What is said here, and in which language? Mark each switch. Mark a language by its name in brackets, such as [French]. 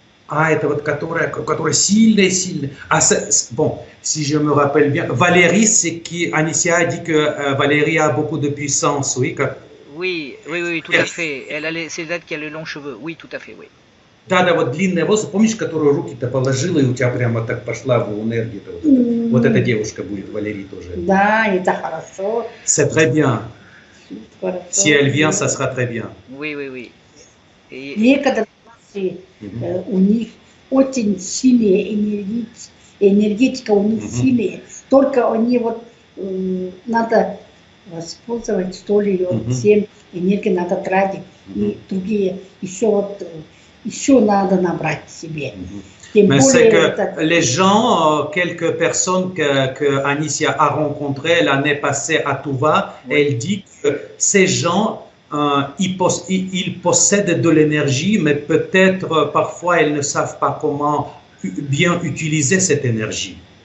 [Russian] Это вот которая сильная. [French] Bon, si je me rappelle bien, Valérie, c'est qui Anicia a dit que Valérie a beaucoup de puissance, oui. Oui, tout à fait. C'est elle qui a les longs cheveux. Oui, tout à fait, oui. [Russian] Да, вот длинные волосы, помнишь, которую руки-то положила, и у тебя прямо так пошла в энергию. Вот эта девушка будет, Валерий тоже. Да, это хорошо. [French] C'est très bien. Si elle vient, ça sera très bien. Oui. [Russian] Некоторые у них очень сильная энергетика у них сильная, только они вот надо воспользовать, что ли, всем энергию надо тратить. И другие еще надо набрать себе. [French] Mais c'est que les gens, quelques personnes que Anicia a rencontrées l'année passée à Touva, elle dit que ces gens, ils possèdent de l'énergie, mais peut-être parfois ils ne savent pas comment bien utiliser cette énergie.